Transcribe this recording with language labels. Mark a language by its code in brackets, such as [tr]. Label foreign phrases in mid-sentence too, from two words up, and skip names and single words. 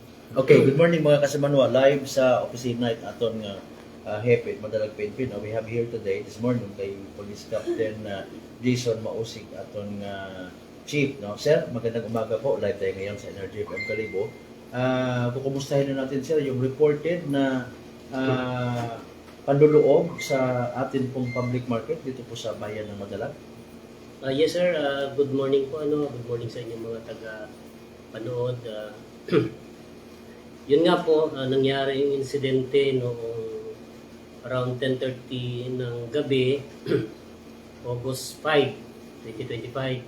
[hil] Okay, [en] good morning [hil] mga kasamanwa. Live sa opisina at aton nga Hepe, Madalag Penpin. [en] We have here today, this morning, [hil] kay Police Captain Jason Mausig, aton Chief. No? [tl] Sir, magandang umaga po. Live tayo ngayon sa Energy FM Kalibo. Kukumustahin na natin, sir, yung reported na panluloob sa atin pong [en] public market [tl] dito po sa bayan ng Madalag. [en] Yes sir, good morning po. Good morning [tl] sa inyong mga taga-panood. Yun nga po, nangyari yung insidente noong around 10:30 ng gabi, August 5, 2025.